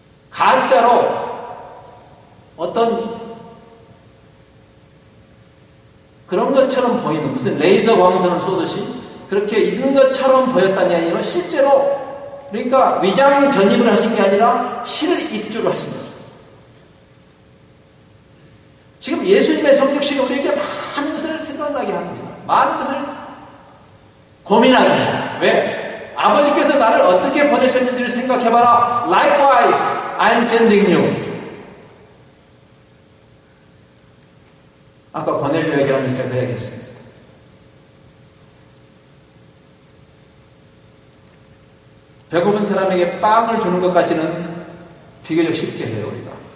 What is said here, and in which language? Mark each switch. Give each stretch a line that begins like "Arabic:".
Korean: 가짜로 어떤 그런 것처럼 보이는 무슨 레이저 광선을 쏘듯이 그렇게 있는 것처럼 보였다니 아니라 실제로 그러니까 위장 전입을 하신 게 아니라 실 입주를 하신 거죠. 지금 예수님의 성육신이 우리에게 많은 것을 생각나게 합니다. 많은 것을 고민하게 해요. 왜? 아버지께서 나를 어떻게 보내셨는지를 생각해봐라.
English: Likewise, I'm sending you.
Korean: 아까 고넬료 얘기하면서 제가 그 얘기했습니다. 배고픈 사람에게 빵을 주는 것까지는 비교적 쉽게 해요, 우리가.